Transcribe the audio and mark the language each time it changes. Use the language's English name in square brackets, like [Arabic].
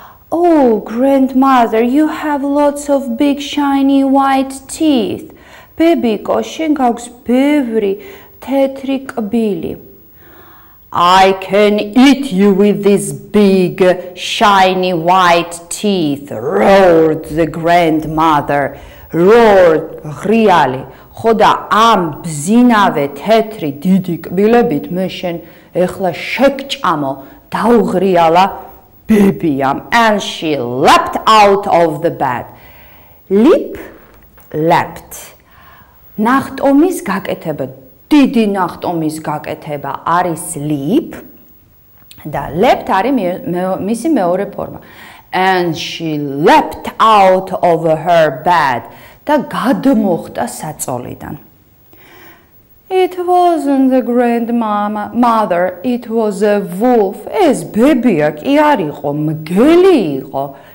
[English] Oh, grandmother, you have lots of big shiny white teeth. [Georgian] Bebiko, შენ გაქვს ბევრი თეთრი კბილი. [English] I can eat you with these big shiny white teeth, roared the grandmother. Roared, ღრიალი. [Georgian] ხო და ამ ბზინავე თეთრი დიდი კბილებით მე შენ ეხლა შეგჭამო, დაუღრიალა ბებიამ. [English] And she leapt out of the bed. [Georgian] Leapt. ნახტომის გაკეთება. დიდი ნახტომის გაკეთება არის leap და leapt არის მისი მეორე ფორმა. [English] And she leapt out of her bed [Georgian] და გადმოხდა საწოლიდან. [English] It wasn't the grandmother, it was a wolf. [Georgian] ეს ბებია კი არ იყო, მგელი იყო.